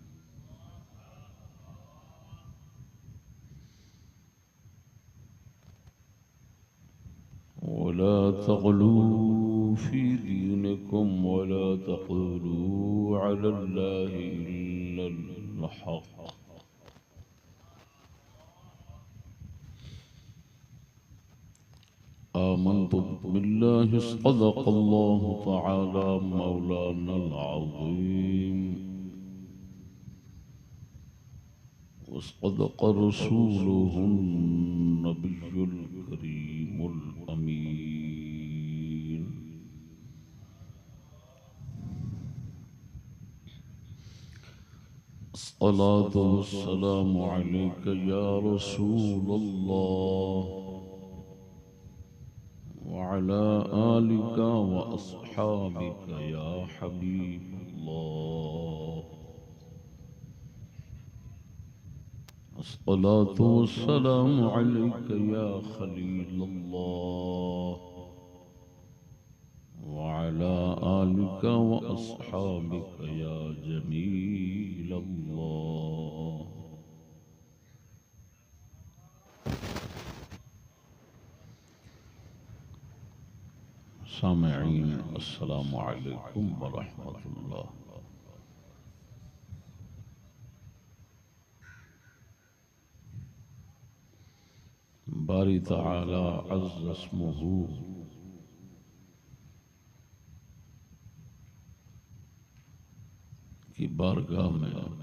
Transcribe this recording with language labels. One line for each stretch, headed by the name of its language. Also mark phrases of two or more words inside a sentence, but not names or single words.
Arabic: ولا تغلوا في دينكم ولا تقولوا على الله إلا الحق. آمنت بالله صدق الله تعالى مولانا العظيم وصدق رسوله النبي الكريم الأمين. الصلاة والسلام عليك يا رسول الله وعلى آلك وأصحابك يا حبيب الله. الصلاة والسلام عليك يا خليل الله وعلى آلك وأصحابك يا جميل الله. سامعين السلام عليكم ورحمة الله.
Urdu: باری تعالیٰ
Arabic: عز اسمه
Urdu: کی بارگاہ میں